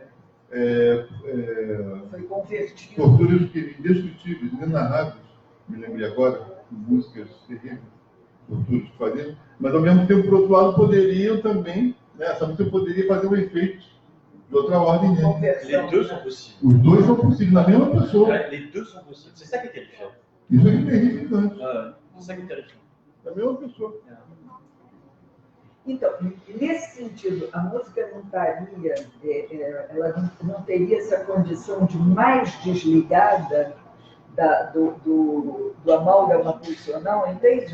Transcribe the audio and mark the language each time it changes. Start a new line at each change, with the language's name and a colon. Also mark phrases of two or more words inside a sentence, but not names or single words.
Portuguese: Foi convertido. Torturas indescritíveis, inenarráveis, me lembrei agora, músicas terríveis, torturas que faziam, mas ao mesmo tempo, por outro lado, poderiam também, né, essa música poderia fazer um efeito de outra ordem dele. conversão.
French: Les deux sont possibles.
Portuguese: Os dois são possíveis na mesma pessoa.
French: Ouais, les deux sont possibles. C'est ça qui est terrifiant.
Portuguese: Isso é terrificante.
French: C'est ça qui est terrifiant.
Portuguese: Na mesma pessoa. Então, nesse sentido, a música não estaria, ela não teria essa condição de mais desligada do amálgama pulsional, entende?